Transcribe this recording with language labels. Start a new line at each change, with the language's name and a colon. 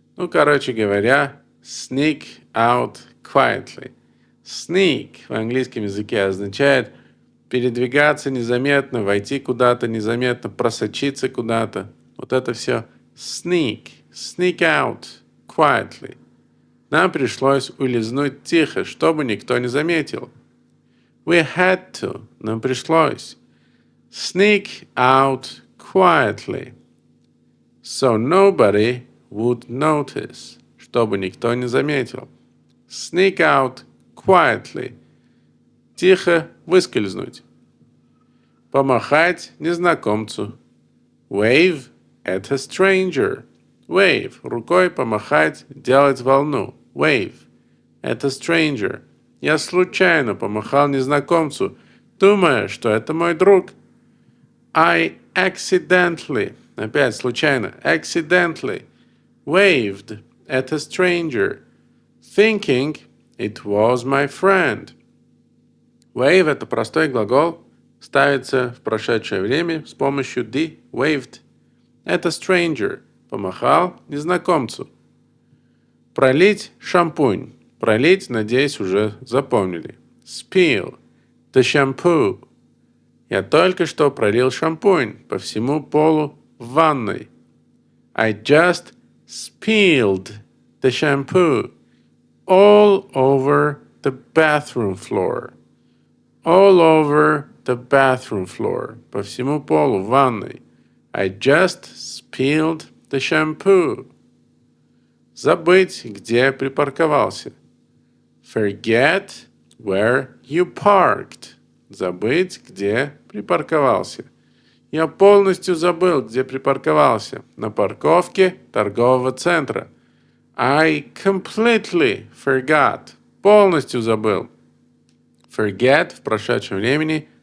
Russian: Короче говоря,
English: sneak out quietly.
Russian: Sneak в английском языке означает передвигаться незаметно, войти куда-то незаметно, просочиться куда-то. Вот это все sneak.
English: Sneak out quietly.
Russian: Нам пришлось улизнуть тихо, чтобы никто не заметил.
English: We had to.
Russian: Нам пришлось.
English: Sneak out quietly. So nobody would notice.
Russian: Чтобы никто не заметил.
English: Sneak out quietly.
Russian: Тихо выскользнуть. Помахать незнакомцу.
English: Wave at a stranger. Wave.
Russian: Рукой помахать, делать волну.
English: Wave at a stranger.
Russian: Я случайно помахал незнакомцу, думая, что это мой друг.
English: I accidentally,
Russian: опять случайно,
English: accidentally waved at a stranger, thinking it was my friend.
Russian: Wave – это простой глагол, ставится в прошедшее время с помощью the, waved.
English: At a stranger,
Russian: помахал незнакомцу. Пролить шампунь. Пролить, надеюсь, уже запомнили.
English: Spill the shampoo.
Russian: Я только что пролил шампунь по всему полу в ванной.
English: I just spilled the shampoo all over the bathroom floor. All over the bathroom floor.
Russian: По всему полу в ванной.
English: I just spilled the shampoo.
Russian: Забыть, где припарковался.
English: Forget where you parked.
Russian: Забыть, где припарковался. Я полностью забыл, где припарковался. На парковке торгового центра.
English: I completely forgot.
Russian: Полностью забыл. Forget в прошедшем времени.